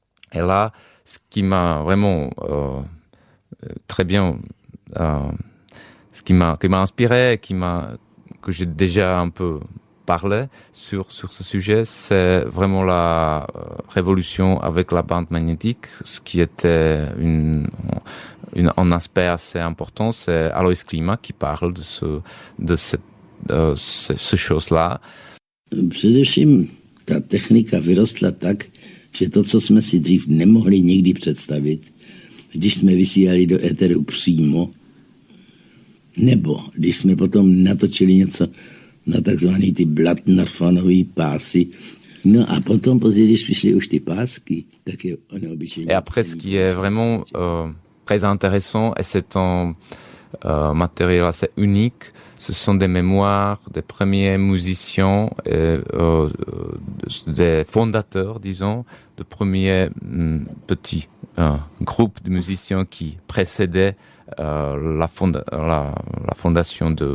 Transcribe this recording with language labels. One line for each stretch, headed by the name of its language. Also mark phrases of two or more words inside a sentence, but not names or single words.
French: Et là, ce qui m'a vraiment très bien ce qui m'a inspiré, que j'ai déjà un peu parlé sur ce sujet, c'est vraiment la révolution avec la bande magnétique. Ce qui était un aspect assez important, c'est Alois Klima qui parle de ce chose-là.
Czech: Především ta technika vyrostla tak, že to, co jsme si dřív nemohli nikdy představit, když jsme vysílali do éteru přímo, nebo když jsme potom natočili něco na takzvaný ty Blattner-fonový pásy, no a potom později, když přišly už ty pásky, tak je neobyčejně.
French: Et après, ce qui est vraiment très intéressant, et c'est un matériel assez unique, ce sont des mémoires des premiers musiciens, des fondateurs, disons, de premiers petits groupes de musiciens qui précédaient la fondation de